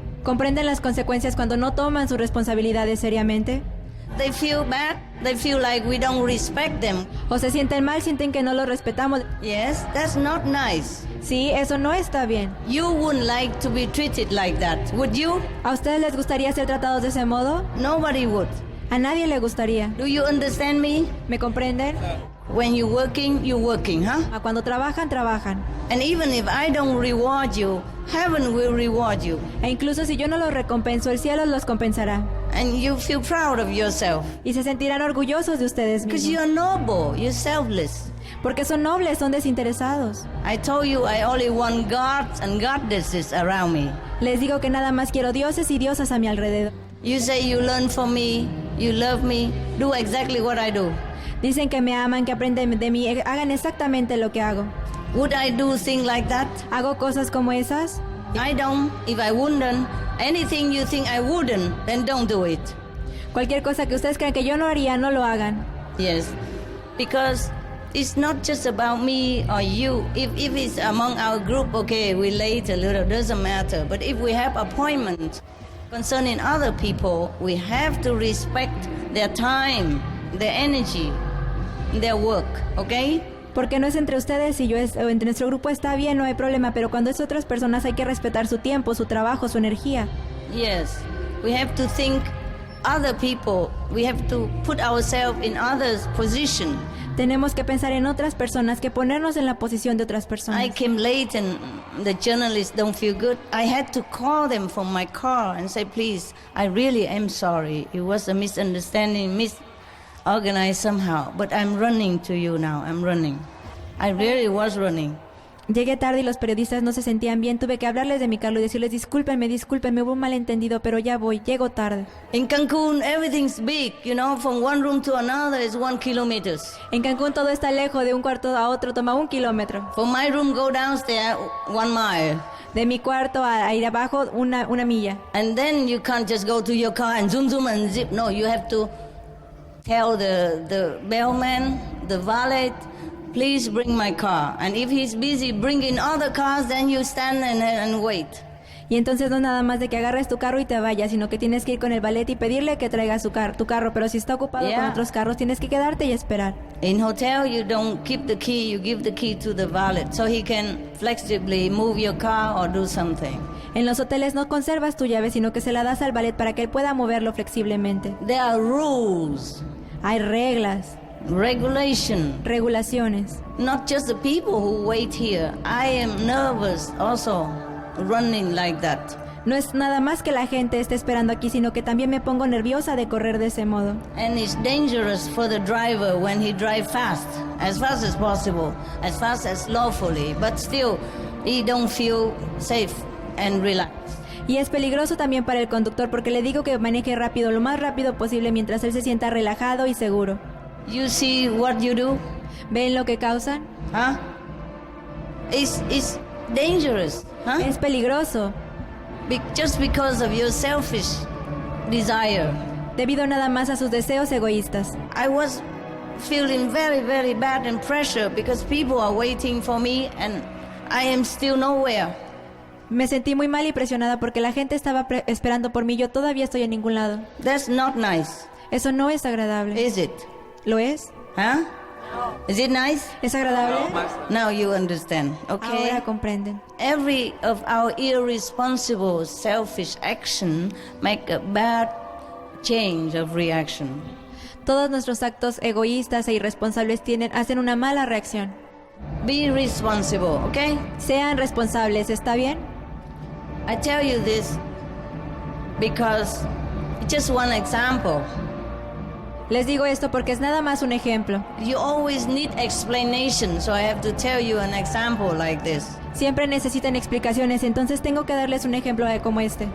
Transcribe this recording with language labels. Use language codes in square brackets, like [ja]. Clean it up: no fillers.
[es] ¿Comprenden las consecuencias cuando no toman sus responsabilidades seriamente? [en] They feel bad. They feel like we don't respect them. [es] O se sienten mal, sienten que no los respetamos. [en] Yes, that's not nice. [es] Sí, eso no está bien. [en] You wouldn't like to be treated like that, would you? [es] ¿A ustedes les gustaría ser tratados de ese modo? [en] Nobody would. [es] A nadie le gustaría. [en] Do you understand me? [es] ¿Me comprenden? [en] When you're working, huh? [es] Cuando trabajan, trabajan. [en] And even if I don't reward you, heaven will reward you. [es] E incluso si yo no los recompenso, el cielo los compensará. [en] And you feel proud of yourself. [es] Y se sentirán orgullosos de ustedes mismos. [en] Because you're noble, you're selfless. [es] Porque son nobles, son desinteresados. [en] I told you I only want gods and goddesses around me. [es] Les digo que nada más quiero dioses y diosas a mi alrededor. [en] You say you learn from me, you love me, do exactly what I do. [es] Dicen que me aman, que aprenden de mí, hagan exactamente lo que hago. [en] Would I do things like that? [es] ¿Hago cosas como esas? [en] I don't. If I wouldn't, anything you think I wouldn't, then don't do it. [es] Cualquier cosa que ustedes crean que yo no haría, no lo hagan. [en] Yes, because it's not just about me or you. If it's among our group, okay, we late a little, doesn't matter. But if we have appointments concerning other people, we have to respect their time, their energy, their work, okay? [es] Porque no es entre ustedes y yo, o entre nuestro grupo está bien, no hay problema, pero cuando es otras personas hay que respetar su tiempo, su trabajo, su energía. [en] Yes, we have to think other people, we have to put ourselves in others' position. [es] Tenemos que pensar en otras personas, que ponernos en la posición de otras personas. [en] I came late and the journalists don't feel good. I had to call them from my car and say, please, I really am sorry. It was a misunderstanding, organized somehow, but I'm running to you now. I'm running. I really was running. [es] Llegué tarde y los periodistas no se sentían bien. Tuve que hablarles de mi carro y decirles, discúlpenme, hubo un malentendido, pero ya voy, llego tarde. [en] In Cancun, everything's big, you know, from one room to another is 1 kilometer. [es] En Cancún todo está lejos, de un cuarto a otro toma 1 kilómetro. [en] From my room go downstairs 1 mile. [es] De mi cuarto a ir abajo una milla. [en] And then you can't just go to your car and zoom zoom and zip. No, you have to tell the bellman, the valet, please bring my car. And if he's busy bringing other cars, then you stand and wait. [es] Y entonces no nada más de que agarres tu carro y te vayas, sino que tienes que ir con el valet y pedirle que traiga tu carro. Pero si está ocupado con otros carros, tienes que quedarte y esperar. [en] In hotel, you don't keep the key, you give the key to the valet, so he can flexibly move your car or do something. [es] En los hoteles no conservas tu llave, sino que se la das al valet para que él pueda moverlo flexiblemente. [en] There are rules. [es] Hay reglas. Regulaciones. [en] Not just the people who wait here. I am nervous also running like that. [es] No es nada más que la gente esté esperando aquí, sino que también me pongo nerviosa de correr de ese modo. [en] And it's dangerous for the driver when he drives fast as possible, as fast as lawfully, but still he don't feel safe and relaxed. [es] Y es peligroso también para el conductor porque le digo que maneje rápido, lo más rápido posible, mientras él se sienta relajado y seguro. [en] You see what you do? [es] ¿Ven lo que causan? [en] Huh? It's dangerous. Huh? [es] Es peligroso. [en] Just because of your selfish desire. [es] Debido nada más a sus deseos egoístas. [en] I was feeling very, very bad and pressure because people are waiting for me and I am still nowhere. [es] Me sentí muy mal y presionada porque la gente estaba esperando por mí. Yo todavía estoy en ningún lado. [en] That's not nice. [es] Eso no es agradable. [en] Is it? [es] ¿Lo es? [en] Huh? Is it nice? [es] ¿Es agradable? [en] Now you understand, okay? [es] Ahora comprenden. [en] Every of our irresponsible, selfish action make a bad change of reaction. [es] Todos nuestros actos egoístas e irresponsables hacen una mala reacción. [en] Be responsible, okay? [es] Sean responsables, ¿está bien? [en] I tell you this because it's just one example. [es] Les digo esto porque es nada más un ejemplo. [en] You always need explanation, so I have to tell you an example like this. [es] Siempre necesitan explicaciones, entonces tengo que darles un ejemplo como este.